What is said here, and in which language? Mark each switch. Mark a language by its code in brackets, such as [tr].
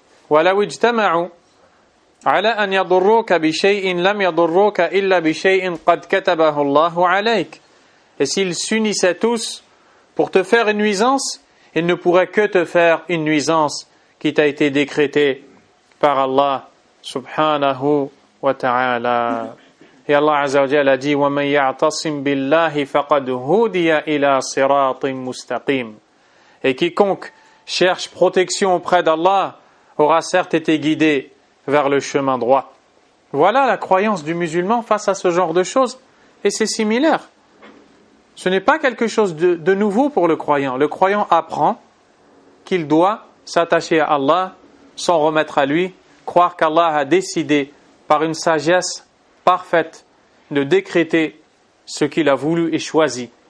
[ar] وَلَوْ اجْتَمَعُوا عَلَى أَنْ يَضُرُّوكَ بِشَيْءٍ لَمْ يَضُرُّوكَ إِلَّا بِشَيْءٍ قَدْ كَتَبَهُ اللَّهُ عَلَيْكَ. [fr] Et s'ils s'unissaient tous pour te faire une nuisance, ils ne pourraient que te faire une nuisance qui t'a été décrétée par Allah subhanahu wa ta'ala. [ar] Et Allah Azza wa Jalla a dit وَمَنْ يَعْتَصِمْ بِاللَّهِ فَقَدْ هُدِيَ إِلَىٰ صِرَاطٍ مُسْتَقِيمٍ. [fr] Et quiconque cherche protection auprès d'Allah aura certes été guidé vers le chemin droit. Voilà la croyance du musulman face à ce genre de choses. Et c'est similaire. Ce n'est pas quelque chose de nouveau pour le croyant. Le croyant apprend qu'il doit s'attacher à Allah, s'en remettre à lui, croire qu'Allah a décidé par une sagesse parfaite de décréter ce qu'il a voulu et choisi.